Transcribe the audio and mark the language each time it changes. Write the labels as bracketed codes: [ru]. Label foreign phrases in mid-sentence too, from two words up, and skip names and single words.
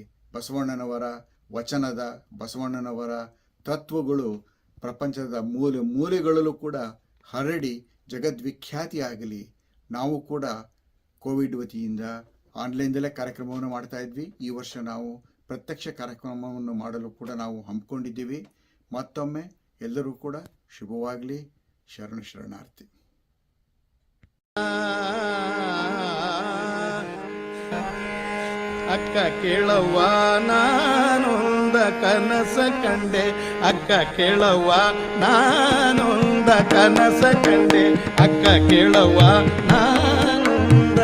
[kn] ಬಸವಣ್ಣನವರ ವಚನದ, ಬಸವಣ್ಣನವರ ತತ್ವಗಳು ಪ್ರಪಂಚದ ಮೂಲೆ ಮೂಲೆಗಳಲ್ಲೂ ಕೂಡ ಹರಡಿ ಜಗದ್ವಿಖ್ಯಾತಿಯಾಗಲಿ. ನಾವು ಕೂಡ ಕೋವಿಡ್ ವತಿಯಿಂದ ಆನ್ಲೈನ್ದಲ್ಲೇ ಕಾರ್ಯಕ್ರಮವನ್ನು ಮಾಡ್ತಾ ಇದ್ವಿ. ಈ ವರ್ಷ ನಾವು ಪ್ರತ್ಯಕ್ಷ ಕಾರ್ಯಕ್ರಮವನ್ನು ಮಾಡಲು ಕೂಡ ನಾವು ಹಮ್ಮಿಕೊಂಡಿದ್ದೀವಿ. ಮತ್ತೊಮ್ಮೆ ಎಲ್ಲರೂ ಕೂಡ ಶುಭವಾಗಲಿ. ಶರಣಾರ್ಥಿ. ಅಕ್ಕ ಕೇಳವ್ವ ನಾನೊಂದ ಕನಸ ಕಂಡೆ, ಅಕ್ಕ ಕೇಳವ್ವ ನಾನೊಂದ ಕನಸ ಕಂಡೆ, ಅಕ್ಕ ಕೇಳವ್ವ ನಾನೊಂದ